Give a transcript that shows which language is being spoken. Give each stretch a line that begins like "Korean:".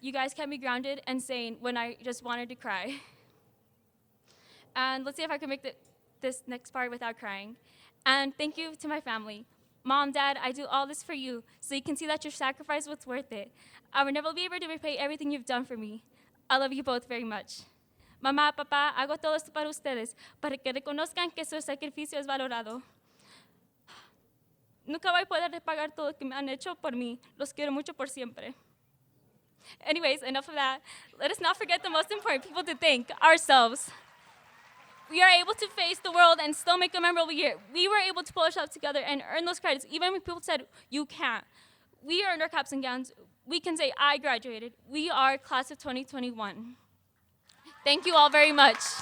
English: You guys kept me grounded and sane when I just wanted to cry. And let's see if I can make this next part without crying. And thank you to my family. Mom, Dad, I do all this for you, so you can see that your sacrifice was worth it. I will never be able to repay everything you've done for me. I love you both very much.
Spanish: Mamá, papá, hago todo esto para ustedes, para que reconozcan que su sacrificio es valorado. Nunca voy a poder repagar todo lo que me han hecho por mí. Los quiero mucho por siempre.
English: Anyways, enough of that. Let us not forget the most important people to thank, ourselves. We are able to face the world and still make a memorable year. We were able to pull ourselves together and earn those credits, even when people said, you can't. We earned our caps and gowns. We can say, I graduated. We are class of 2021. Thank you all very much.